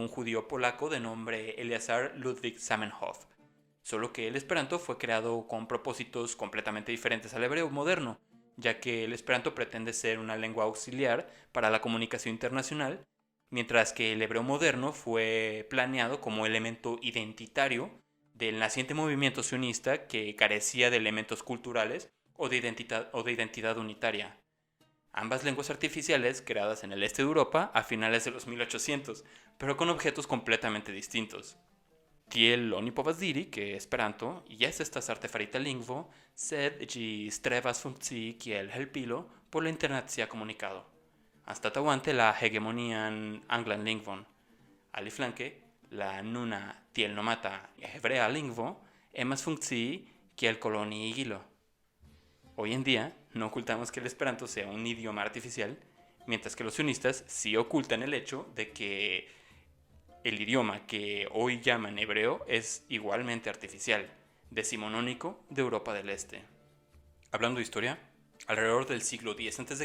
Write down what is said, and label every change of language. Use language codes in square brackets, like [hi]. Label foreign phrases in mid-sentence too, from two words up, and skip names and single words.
[es] un judío polaco de nombre Eleazar Ludwig Zamenhof, solo que el Esperanto fue creado con propósitos completamente diferentes al hebreo moderno, ya que el Esperanto pretende ser una lengua auxiliar para la comunicación internacional, mientras que el hebreo moderno fue planeado como elemento identitario del naciente movimiento sionista que carecía de elementos culturales o de identidad unitaria. Ambas lenguas artificiales creadas en el este de Europa a finales de los 1800, pero con objetos completamente distintos. [eo] Tiel oni povas diri, que Esperanto jes estas artefarita lingvo, sed ĝi strebas funkcii kiel helpilo por la internacia komunikado, anstataŭante la hegemonian anglan lingvon. Aliflanke, la nuna tiel nomata hebrea lingvo emas funkcii kiel koloniigilo. [es] Hoy en día, no ocultamos que el Esperanto sea un idioma artificial, mientras que los sionistas sí ocultan el hecho de que el idioma que hoy llaman hebreo es igualmente artificial, decimonónico de Europa del Este. Hablando de historia, alrededor del siglo X a.C.